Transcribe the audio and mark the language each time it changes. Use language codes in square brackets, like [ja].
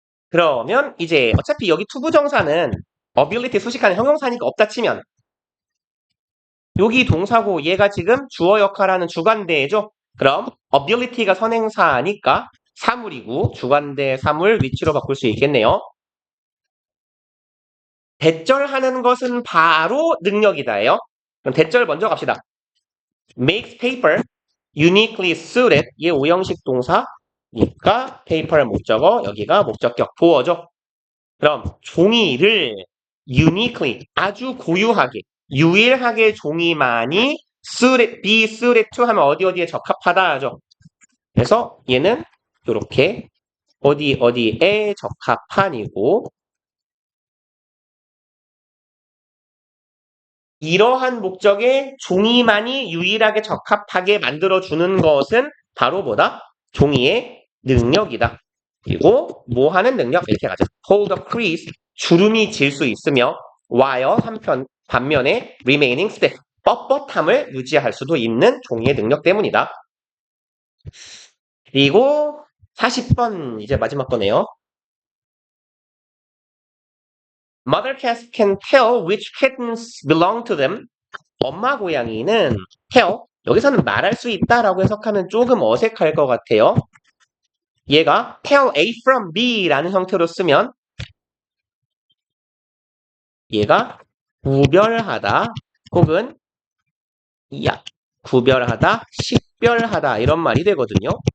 [ko] 그러면 이제 어차피 여기 투부정사는 ability 수식하는 형용사니까 없다 치면 여기 동사고 얘가 지금 주어 역할하는 주관대죠. 그럼 ability가 선행사니까 사물이고 주관대 사물 위치로 바꿀 수 있겠네요. 대절하는 것은 바로 능력이다예요. 그럼 대절 먼저 갑시다. [en] makes paper uniquely suited. [ko] 얘 오형식 동사니까 paper를 목적어, 여기가 목적격 보어죠. 그럼 종이를 [en] uniquely [ko] 아주 고유하게 유일하게 종이만이 [en] suited, be suited to [ko] 하면 어디에 적합하다 하죠. 그래서 얘는 이렇게 어디에 적합한이고 이러한 목적에 종이만이 유일하게 적합하게 만들어주는 것은 바로 뭐다? 종이의 능력이다. 그리고 뭐 하는 능력? 이렇게 가자. [en] hold a crease, [ko] 주름이 질 수 있으며 while 반면에 [en] remaining stiff, [ko] 뻣뻣함을 유지할 수도 있는 종이의 능력 때문이다. 그리고 40번 이제 마지막 거네요. [en] Mother cats can tell which kittens belong to them. [ko] 엄마 고양이는 tell, 여기서는 말할 수 있다라고 해석하면 조금 어색할 것 같아요. 얘가 [en] tell A from B [ko] 라는 형태로 쓰면 얘가 구별하다 혹은 구별하다, 식별하다 이런 말이 되거든요.